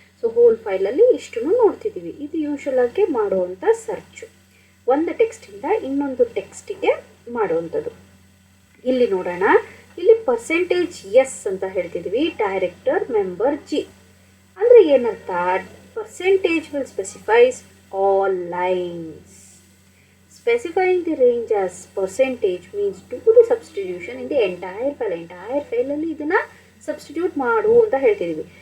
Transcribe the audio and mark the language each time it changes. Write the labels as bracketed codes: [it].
[kn] So hole ಫೈಲಲ್ಲಿ ಇಷ್ಟನ್ನು ನೋಡ್ತಿದ್ದೀವಿ. ಇದು usual ಆಗಿ ಮಾಡುವಂಥ ಸರ್ಚು, ಒಂದು ಟೆಕ್ಸ್ಟಿಂದ ಇನ್ನೊಂದು ಟೆಕ್ಸ್ಟಿಗೆ ಮಾಡುವಂಥದ್ದು. ಇಲ್ಲಿ ನೋಡೋಣ, ಇಲ್ಲಿ ಪರ್ಸೆಂಟೇಜ್ ಎಸ್ ಅಂತ ಹೇಳ್ತಿದ್ವಿ. [en] director member g [kn] ಅಂದರೆ ಏನರ್ಥ, [en] Percentage will specifies all lines. Specifying the range as percentage means do the substitution in the entire file. [kn] Entire ಫೈಲಲ್ಲಿ ಇದನ್ನು ಸಬ್ಸ್ಟಿಟ್ಯೂಟ್ ಮಾಡು ಅಂತ ಹೇಳ್ತಿದ್ದೀವಿ.